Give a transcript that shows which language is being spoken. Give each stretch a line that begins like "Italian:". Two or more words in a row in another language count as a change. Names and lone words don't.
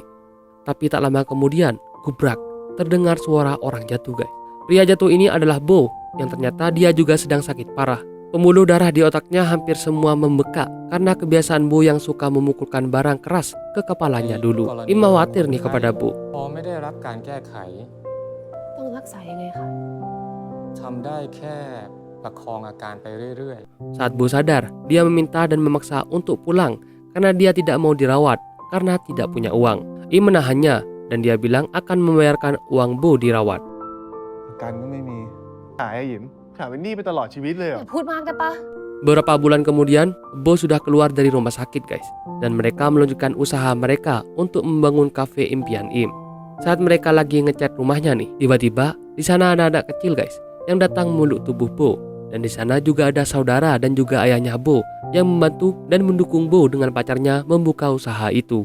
Indonesian: Tapi tak lama kemudian, gubrak, terdengar suara orang jatuh guys. Pria jatuh ini adalah Bo yang ternyata dia juga sedang sakit parah. Pembuluh darah di otaknya hampir semua membekak karena kebiasaan Bo yang suka memukulkan barang keras ke kepalanya dulu. Im khawatir nih kepada Bo.
Thai: พอไม่ได้รับการแก้ไข ต้องรักษายังไงคะ ทำได้แค่ประคองอาการไปเรื่อย
Indonesian: Saat Bo sadar, dia meminta dan memaksa untuk pulang karena dia tidak mau dirawat karena tidak punya uang. Im menahannya dan dia bilang akan membayarkan uang Bo dirawat.
Thai: ประกันก็ไม่มีหายอะหยิมหายเป็นหนี้ไปตลอดชีวิตเลยเหร อ อ ย่าพูดมากได้ปะ
Indonesian: Beberapa bulan kemudian, Bo sudah keluar dari rumah sakit guys. Dan mereka melanjutkan usaha mereka untuk membangun kafe impian Im. Saat mereka lagi ngecat rumahnya nih, tiba-tiba di sana ada anak kecil guys yang datang meluk tubuh Bo. Dan di sana juga ada saudara dan juga ayahnya Bo yang membantu dan mendukung Bo dengan pacarnya membuka usaha itu.